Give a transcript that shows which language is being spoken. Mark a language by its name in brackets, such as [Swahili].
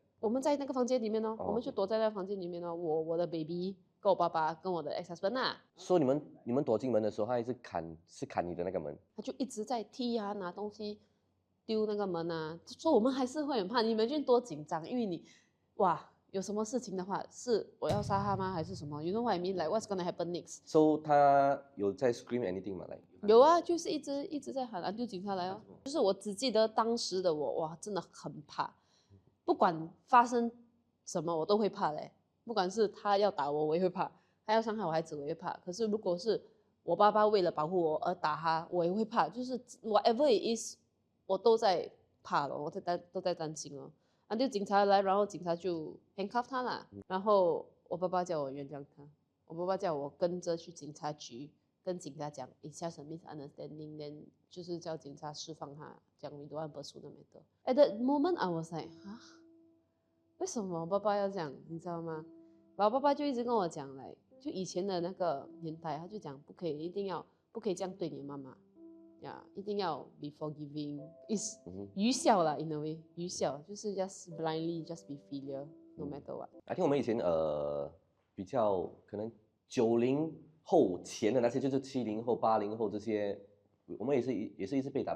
[Chinese] 我们在那个房间里面哦，我们就躲在那个房间里面哦，我的 baby。跟我爸爸跟我的 ex husband 啊，说你们躲进门的时候，他一直砍你的那个门，他就一直在踢啊，拿东西丢那个门啊，说我们还是会很怕，你们就多紧张，因为你哇有什么事情的话，是我要杀他吗？还是什么 [English] ？You know what I mean? Like what's gonna happen next? [Chinese] So 他有在 scream anything 吗？来，有啊，就是一直在喊啊，丢警察来哦。就是我只记得当时的我，哇，真的很怕，不管发生什么我都会怕嘞。不管是他要打我，我也会怕；他要伤害我孩子，我也会怕。可是如果是我爸爸为了保护我而打他，我也会怕。就是 whatever it is， 我都在怕了，都在担心了。就警察来，然后警察就 handcuff 他啦。然后我爸爸叫我原谅他，我爸爸叫我跟着去警察局，跟警察讲一下什么 misunderstanding， 就是叫警察释放他，讲 [English] we don't want to pursue the matter. At that moment, I was like， [Chinese] 啊，为什么我爸爸要这样？你知道吗？然后爸爸就一直跟我讲，来，就以前的那个年代，他就讲不可以，不可以这样对你妈妈，呀，一定要 be forgiving， is 愚孝啦 in a way， 愚孝就是 [English] just blindly just be filial no matter what。 [Chinese] I think 我们以前比较可能90后前的那些，就是70后、80后这些，我们也是一直被打，